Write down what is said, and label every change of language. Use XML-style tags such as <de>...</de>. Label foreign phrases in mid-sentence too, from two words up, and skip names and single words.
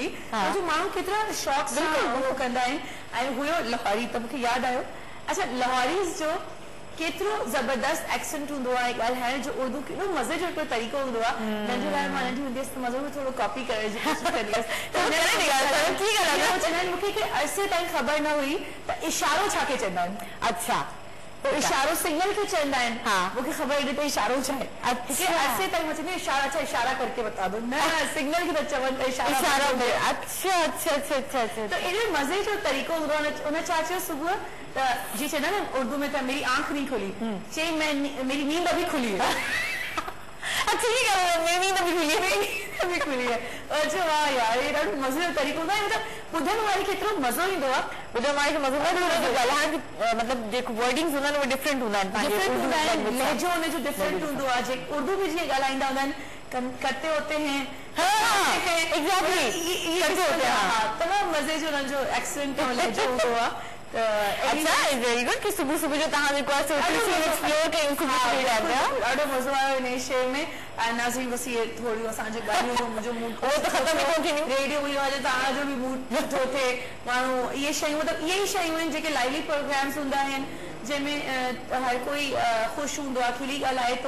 <sd>माण्हू केतिरा शौक़ सां उहो कंदा आहिनि। ऐं हुयो लाहौरी, त मूंखे यादि आयो, अच्छा लाहौरीज़ जो केतिरो ज़बरदस्त एक्सेंट हूंदो आहे, ॻाल्हाइण जो उर्दू केॾो मज़े जो हिकिड़ो तरीक़ो हूंदो आहे। नंढे लाइ मां नंढी हूंदी हुअसि त मज़ो बि थोरो कॉपी करे जी कोशिशि कंदी हुअसि। मूंखे के अरसे ताईं ख़बर न हुई त इशारो छा खे चवंदा आहिनि। अच्छा, तो इशारो सिग्नल खे चवंदा आहिनि, मूंखे ख़बर हुई त इशारो छा आहे। अरसे ताईं मां चवंदी इशारा, अच्छा</sd> <ur>اشارہ کرکے بتا دو,</ur> <sd>न सिग्नल खे त चवनि त इशारा। अच्छा अच्छा अच्छा अच्छा अच्छा, त एॾे मज़े जो तरीक़ो हूंदो आहे। उन छा चयो सुबुह त जी चवंदा न उर्दू में त</sd> <ur>میری آنکھ نہیں کھلی,</ur> <sd>चई</sd> <ur>میری نیند ابھی کھلی ہے. اچھا یہ میری نیند ابھی کھلی ہے.</ur> <sd>अच्छा वाह यार, ये ॾाढो मज़े जो तरीक़ो हूंदो आहे, मतिलबु ॿुधण वारे खे एतिरो मज़ो ईंदो आहे, ॿुधण वारे खे मज़ो ॻाल्हाइण मतिलबु जेको वर्डिंग्स हूंदा आहिनि उहे डिफरेंट हूंदा आहिनि, लहजो हुनजो डिफरेंट हूंदो आहे। जेके उर्दू में जीअं ॻाल्हाईंदा हूंदा आहिनि,</sd> <ur>کرتے ہوتے ہیں,</ur> <sd>तमामु मज़े जो हुनजो एक्सेंट ऐं लहजो हूंदो आहे।</sd> <en>very good</en> <sd>कि सुबुह सुबुह जो तव्हां जेको आहे ॾाढो मज़ो आयो हिन शइ में। नाज़रीन बसि इहे थोरियूं असांजी ॻाल्हियूं, मुंहिंजो मूड रेडियो हुई आहे, तव्हांजो बि मूड नथो थिए, माण्हू इहे शयूं मतिलबु इहे ई शयूं आहिनि जेके लाइवली प्रोग्राम्स हूंदा आहिनि जंहिंमें हर कोई ख़ुशि हूंदो आहे, खिली ॻाल्हाए थो।</sd>